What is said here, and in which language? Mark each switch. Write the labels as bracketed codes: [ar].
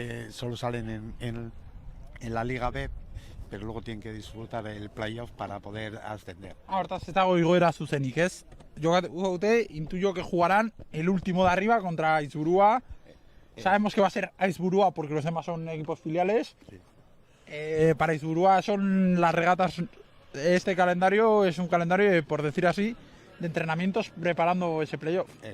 [es] Solo salen en la Liga B, pero luego tienen que disfrutar el playoff para poder ascender. [eu] Hortaz ez dago igoera zuzenik, ez? [es] Intuyo que jugarán el último de arriba contra Aizburua. Sabemos que va a ser Aizburua porque los demás son equipos filiales. Sí. Para Aizburua son las regatas. Este calendario es un calendario, por decir así, de entrenamientos preparando ese playoff.